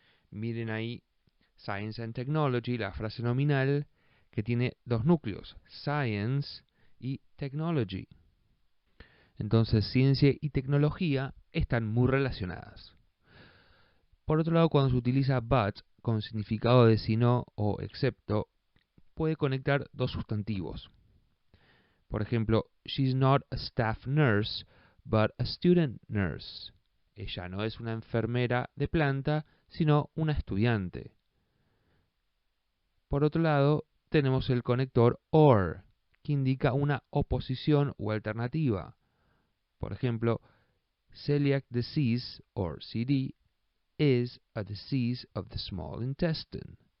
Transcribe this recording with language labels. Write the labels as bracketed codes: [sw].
[es] Miren ahí, [en] Science and technology, [es] la frase nominal que tiene dos núcleos, science y technology. Entonces, ciencia y tecnología están muy relacionadas. Por otro lado, cuando se utiliza but con significado de si no o excepto, puede conectar dos sustantivos. Por ejemplo, [en] she's not a staff nurse, but a student nurse. [es] Ella no es una enfermera de planta, sino una estudiante. Por otro lado, tenemos el conector or, que indica una oposición o alternativa. Por ejemplo, [en] celiac disease, or CD, is a disease of the small intestine.